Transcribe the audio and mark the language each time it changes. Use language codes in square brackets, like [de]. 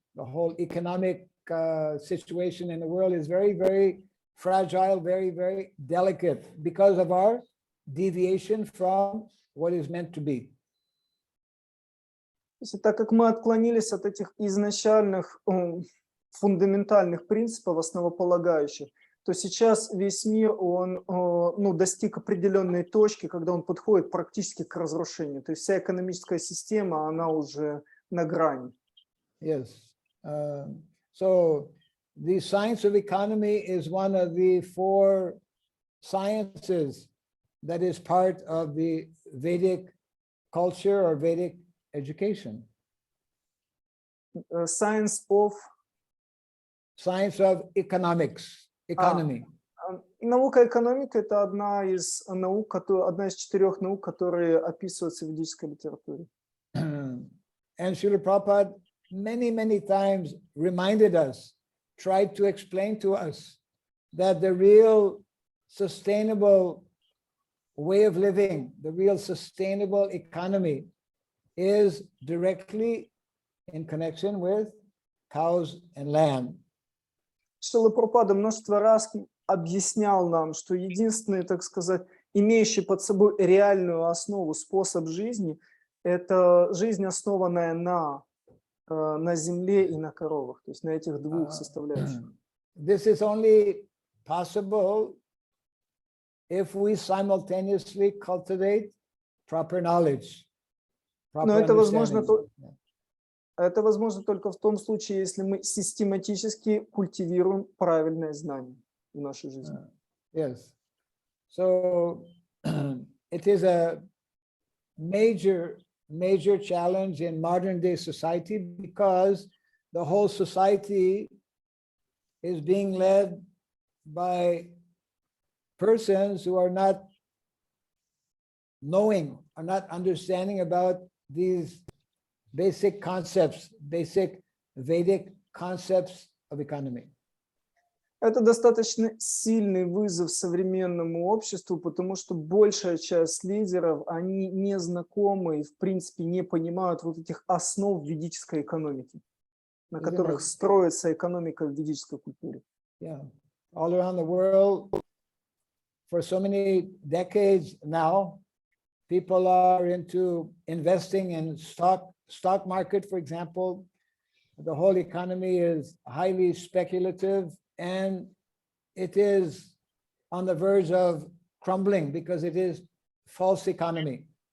[en] The whole economic situation in the world is very, very fragile, very, very delicate because of our deviation from what is meant to be. [ru] Так как мы отклонились от этих изначальных фундаментальных принципов, основополагающих, то сейчас весь мир, он достиг определенной точки, когда он подходит практически к разрушению. То есть вся экономическая система, она уже на грани. [en] Yes. So the science of economy is one of the 4 sciences that is part of the Vedic culture or Vedic education. Science of economics, economy. [ru] Наука экономика – это одна из 4 наук, которые описываются в ведической литературе. [en] And Srila Prabhupada many, many times reminded us, tried to explain to us that the real sustainable way of living, the real sustainable economy is directly in connection with cows and land. [ru] Шрила Прабхупада множество раз объяснял нам, что единственный, так сказать, имеющий под собой реальную основу способ жизни – это жизнь, основанная на земле и на коровах, то есть на этих 2 составляющих. [en] This is only possible if we simultaneously cultivate proper knowledge. [ru] Но [en] proper [ru] это возможно, [en] understanding. Yeah. [ru] это возможно только в том случае, если мы систематически культивируем правильное знание в нашей жизни. [en] Yes. So it is a major challenge in modern day society because the whole society is being led by persons who are not knowing, are not understanding about these basic concepts, basic Vedic concepts of economy. [ru] Это достаточно сильный вызов современному обществу, потому что большая часть лидеров, они не знакомы и, в принципе, не понимают вот этих основ ведической экономики, на которых строится экономика в ведической культуре. [en] Yeah. All around the world, for so many decades now, people are into investing in stock market, for example. The whole economy is highly speculative and it is on the verge of crumbling because it is false economy.